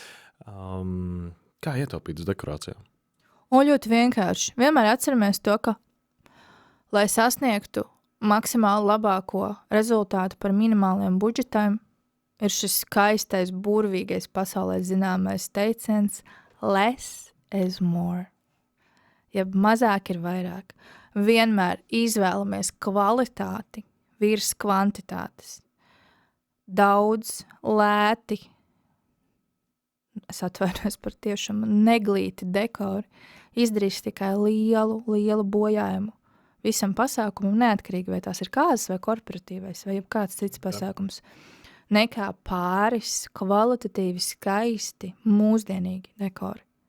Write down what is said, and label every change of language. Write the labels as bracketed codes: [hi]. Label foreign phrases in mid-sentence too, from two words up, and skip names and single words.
[lv] Kā ietaupīt uz dekorācijām? Ļoti vienkārši. Vienmēr atceramies to, ka, lai sasniegtu maksimāli labāko rezultātu par minimāliem budžetiem, ir šis skaistais, burvīgais pasaulē zināmais teiciens [en] less is more. [lv] Jeb mazāk ir vairāk. Vienmēr izvēlamies kvalitāti virs kvantitātes. Daudz, lēti, es atvainojos par tiešām neglīti dekori, izdarīs tikai lielu bojājumu visam pasākumam, neatkarīgi vai tās ir kāzas vai korporatīvais vai jebkāds cits pasākums, nekā pāris kvalitatīvi skaisti, mūsdienīgi dekori.